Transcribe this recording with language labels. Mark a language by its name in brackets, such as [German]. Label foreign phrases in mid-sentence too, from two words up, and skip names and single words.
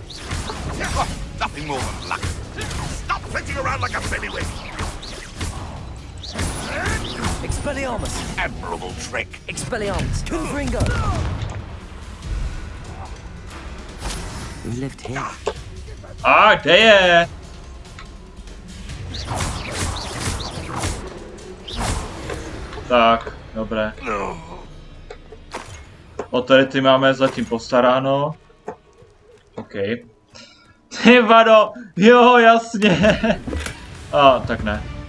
[English] Nothing more than luck. Stop flitting around like a bellywig. Expelliarmus! Admirable trick. Expelliarmus! Confringo! We lived here. [Czech] Kde je? Tak, dobré. O tady ty máme zatím postaráno. OK. Ty vado, jo, jasně. A, tak ne.